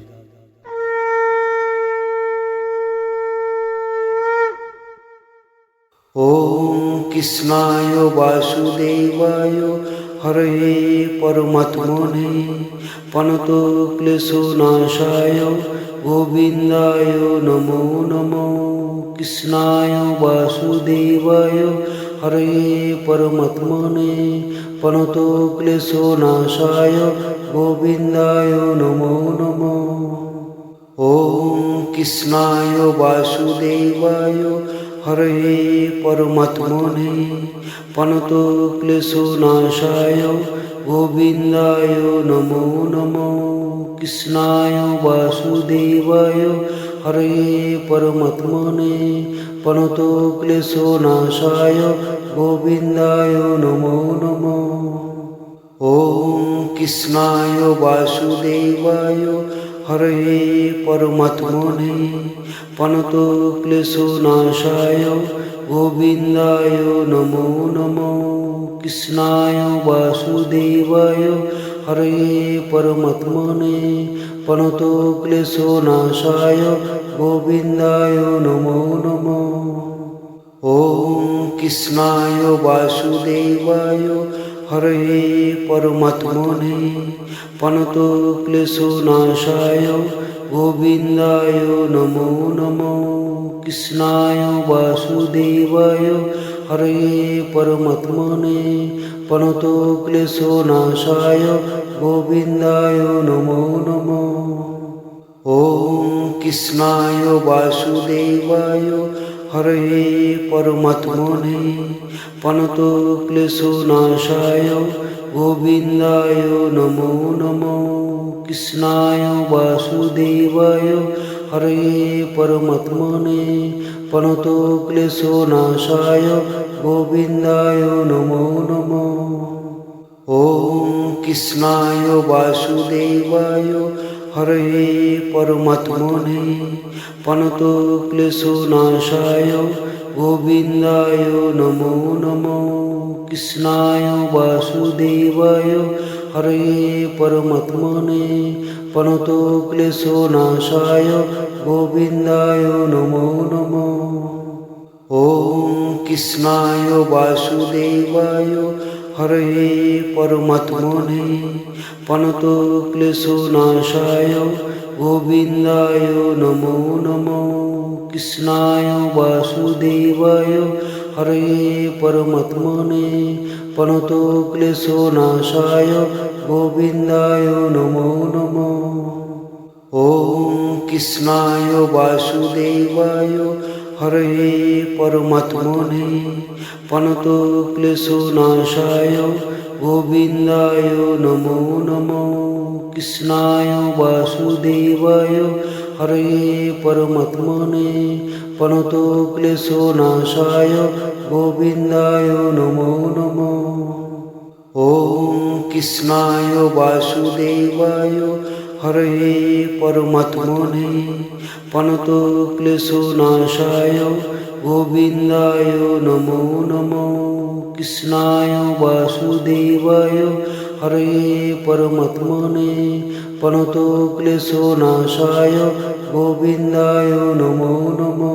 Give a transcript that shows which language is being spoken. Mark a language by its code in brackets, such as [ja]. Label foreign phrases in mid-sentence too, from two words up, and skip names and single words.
[sa] ওম কৃষ্ণায় বাসুদেবায় হরে পরমাত্মনে প্রণতো ক্লেশনাশায় গোবিন্দায় নমো নমো। কৃষ্ণায় বাসুদেবায় হরে পরমাত্মনে প্রণতো ক্লেশনাশায় গোবিন্দায় নমো নমো। ওম কৃষ্ণায় বাসুদেবায় হরে পরমাত্মনে প্রণতো ক্লেশনাশায় গোবিন্দায় নমো নমো। কৃষ্ণায় বাসুদেবায় হরে পরমাত্মনে প্রণতো ক্লেশনাশায় গোবিন্দায় নমো নমো। ওম কৃষ্ণায় বাসুদেবায় হরে পরমাত্মনে প্রণতো ক্লেশনাশায় গোবিন্দায় নমো নমো। কৃষ্ণায় বাসুদেবায় হরে পরমাত্মনে প্রণতো ক্লেশনাশায় গোবিন্দায় নমো নমো। ওম কৃষ্ণায় বাসুদেবায় হরে পরমাত্মনে প্রণতো ক্লেশনাশায় গোবিন্দায় নমো নমো। কৃষ্ণায় বাসুদেবায় হরে পরমাত্মনে প্রণতো ক্লেশনাশায় গোবিন্দায় নমো নমো। ওম কৃষ্ণায় বাসুদেবায় হরে পরমাত্মনে প্রণতো ক্লেশনাশায় গোবিন্দায় নমো নমো। কৃষ্ণায় বাসুদেবায় হরে পরমাত্মনে প্রণতো ক্লেশনাশায় গোবিন্দায় নমো নমো। ওম কৃষ্ণায় বাসুদেবায় হরে পরমাত্মনে প্রণতো ক্লেশনাশায় গোবিন্দায় নমো নমো। কৃষ্ণায় বাসুদেবায় হরে পরমাত্মনে প্রণতো ক্লেশনাশায় গোবিন্দায় নমো নমো। ওম কৃষ্ণায় বাসুদেবায় হরে পরমাত্মনে প্রণতো ক্লেশনাশায় গোবিন্দায় নমো নমো। কৃষ্ণায় বাসুদেবায় হরে পরমাত্মনে প্রণতো ক্লেশনাশায় গোবিন্দায় নমো নমো। ওম কৃষ্ণায় বাসুদেবায় হরে পরমাত্মনে প্রণতো ক্লেশনাশায় গোবিন্দায় নমো নমো। কৃষ্ণায় বাসুদেবায় হরে পরমাত্মনে প্রণতো ক্লেশনাশায় গোবিন্দায় নমো নমো। ওম কৃষ্ণায় বাসুদেবায় हरये परमात्मने प्रणतक्लेशनाशाय गोविन्दाय नमो नमो। कृष्णाय वासुदेवाय हरये परमात्मने प्रणतक्लेशनाशाय गोविन्दाय नमो नमो।